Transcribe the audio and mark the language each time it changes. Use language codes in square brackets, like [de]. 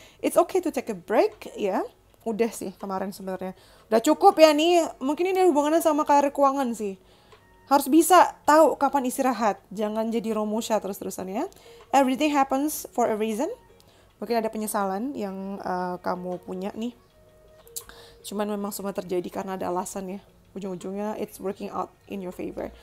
[en] It's okay to take a break ya. [id] Udah sih kemarin sebenarnya. Udah cukup ya nih. Mungkin ini hubungannya sama karir keuangan sih. Harus bisa tahu kapan istirahat. Jangan jadi romusha terus-terusan ya. [en] Everything happens for a reason. [id] Mungkin ada penyesalan yang kamu punya nih. Cuman memang semua terjadi karena ada alasan ya. Ujung-ujungnya [en] it's working out in your favor.